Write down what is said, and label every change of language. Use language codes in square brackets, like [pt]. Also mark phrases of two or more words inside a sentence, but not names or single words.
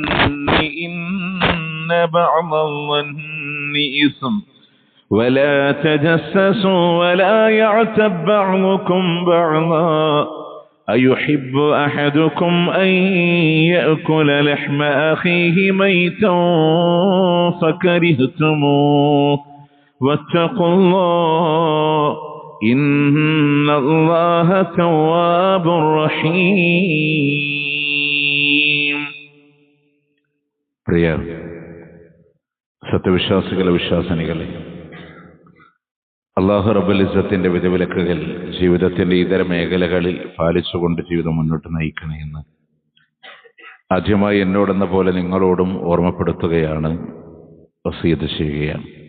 [ar] إن بعض الظن إثم، ولا تجسسوا ولا يغتب بعضكم بعضا، أيحب أحدكم أن يأكل لحم أخيه ميتا فكرهتموه، واتقوا الله إن الله تواب رحيم. [ml] പ്രിയ സത്യവിശ്വാസികളെ, വിശ്വാസിനികളെ, അല്ലാഹു റബ്ബുൽ ഇസ്സത്തിന്റെ വിധിവിലക്കുകൾ ജീവിതത്തിന്റെ ഇതര മേഖലകളിൽ പാലിച്ചുകൊണ്ട് ജീവിതം മുന്നോട്ട് നയിക്കണേ എന്ന് ആദ്യമായി എന്നോടെന്ന പോലെ നിങ്ങളോടും ഓർമ്മപ്പെടുത്തുകയാണ്, വസിയത്ത് ചെയ്യുകയാണ്.